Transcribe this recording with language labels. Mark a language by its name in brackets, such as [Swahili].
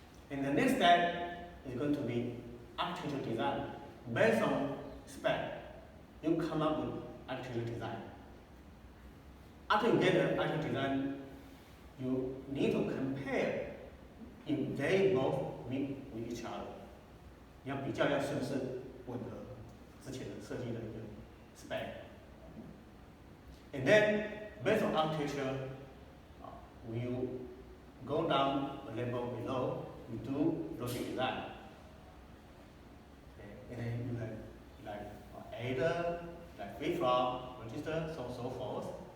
[English] And the next step is going to be architecture design. Based on spec, you come up with architecture design. After you get the architecture design, you need to compare if they both meet with each other. [Chinese] 你要比较一下是不是吻合之前的设计的一个 spec. [English] And then, based on architecture, you go down a level below, you do logic design. Okay. And then you have like adder, like flip-flop, register, so on and so forth.